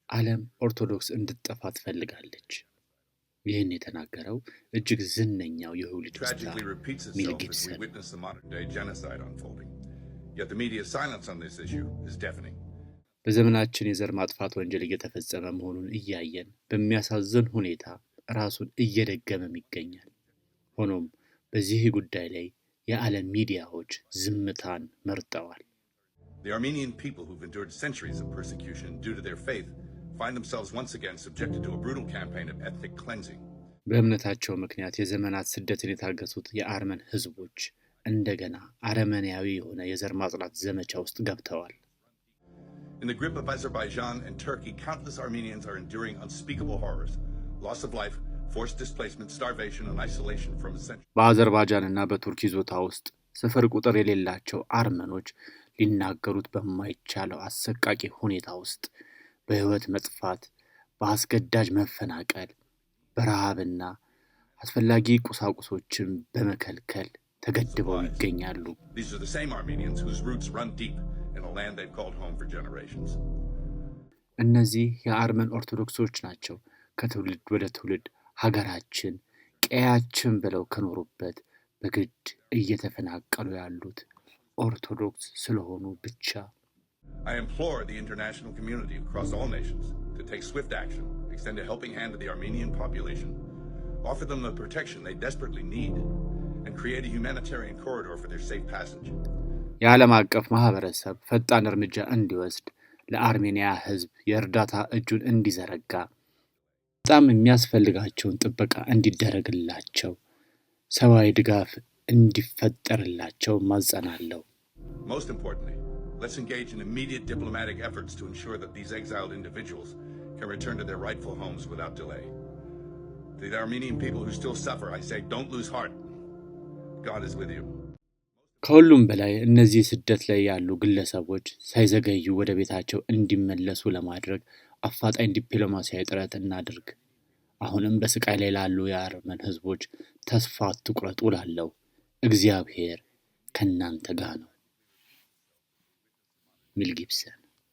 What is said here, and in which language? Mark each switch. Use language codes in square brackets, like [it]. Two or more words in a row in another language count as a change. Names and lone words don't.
[am] ዓለም ኦርቶዶክስ እንድትጠፋ ትፈልጋለች። ይህን የተናገረው እጅግ ዝነኛው የሆሊውድ ስታር ሜል ጊብሰን። በዘመናችን የዘር ማጥፋት ወንጀል እየተፈጸመ መሆኑን እያየን በሚያሳዝን ሁኔታ ራሱን እየደገመም ይገኛል። ሆኖም በዚህ ጉዳይ ላይ የዓለም ሚዲያዎች ዝምታን መርጠዋል። [en] The Armenian people who've endured centuries of persecution due to their faith find themselves once again subjected to a brutal campaign of ethnic cleansing. [am] በእምነታቸው ምክንያት የዘመናት ስደትን የታገሱት የአርመን ህዝቦች እንደገና አረመኔያዊ የሆነ የዘር ማጽዳት ዘመቻ ውስጥ ገብተዋል። [en] In the grip of Azerbaijan and Turkey, countless Armenians are enduring unspeakable horrors, loss of life, forced displacement, starvation and isolation from essential. [am] በአዘርባይጃንና በቱርክ ይዞታ ውስጥ ስፍር ቁጥር የሌላቸው አርመኖች ሊናገሩት በማይቻለው አሰቃቂ ሁኔታ ውስጥ በህይወት መጥፋት፣ በአስገዳጅ መፈናቀል፣ በረሃብና አስፈላጊ ቁሳቁሶችን በመከልከል ተገድበው ይገኛሉ። [en] These are the same Armenians whose roots run deep in a land they've called home for generations. [am] እነዚህ የአርመን ኦርቶዶክሶች ናቸው ከትውልድ ወደ ትውልድ ሀገራችን ቀያችን ብለው ከኖሩበት በግድ እየተፈናቀሉ ያሉት ኦርቶዶክስ ስለሆኑ ብቻ። [en] I implore the international community across all nations to take swift action, extend a helping hand to the Armenian population, offer them the protection they desperately need, and create a humanitarian corridor for their safe passage. [am] የዓለም አቀፍ ማህበረሰብ ፈጣን እርምጃ እንዲወስድ፣ ለአርሜኒያ ህዝብ የእርዳታ እጁን እንዲዘረጋ፣ በጣም የሚያስፈልጋቸውን ጥበቃ እንዲደረግላቸው፣ ሰብአዊ ድጋፍ እንዲፈጠርላቸው ማጸናለሁ። [en] Most importantly, let's engage in immediate diplomatic efforts to ensure that these exiled individuals can return to their rightful homes without delay. To the Armenian people who still suffer, I say, don't lose heart. God is with you. [am] ከሁሉም በላይ እነዚህ ስደት ላይ ያሉ ግለሰቦች ሳይዘገዩ ወደ ቤታቸው እንዲመለሱ ለማድረግ አፋጣኝ ዲፕሎማሲያዊ ጥረት እናድርግ። አሁንም በስቃይ ላይ ላሉ የአርመን ህዝቦች ተስፋ አትቁረጡ እላለሁ። እግዚአብሔር ከእናንተ ጋር ነው። ሜል ጊብሰን